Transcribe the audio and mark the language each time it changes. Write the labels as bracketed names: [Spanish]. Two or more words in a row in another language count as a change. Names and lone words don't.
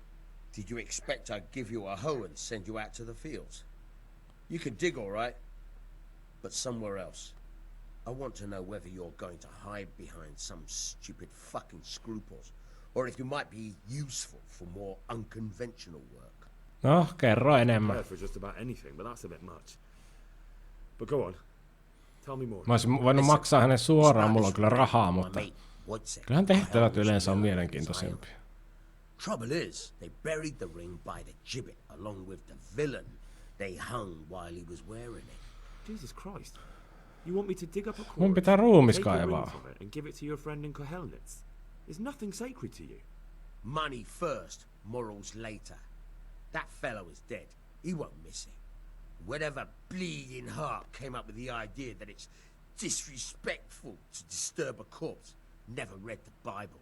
[English] Did you expect I'd give you a hoe and send you out to the fields? You can dig all right, but somewhere else. I want to know whether you're going to hide behind some stupid fucking scruples, or if you might be useful for more unconventional work. [Finnish] No, kerro enemmän. [English] Prepared for just about anything, but that's a bit much. But go on. Tell me more. [Finnish] Mä olisin voinut maksaa hänen suoraan, mulla on kyllä rahaa, mutta kyllähän tehtävät yleensä on mielenkiintoisempia. [English] Trouble is, they buried the ring by the gibbet along with the villain they hung while he was wearing it. Jesus Christ. You want me to dig up a corpse, [Finnish] Mun pitää ruumis [English] take a ring [Finnish] kaivaa. [English] from it, and give it to your friend in Kohelnitz? Is nothing sacred to you? Money first, morals later. That fellow is dead. He won't miss it. Whatever bleeding heart came up with the idea that it's disrespectful to disturb a corpse never read the Bible.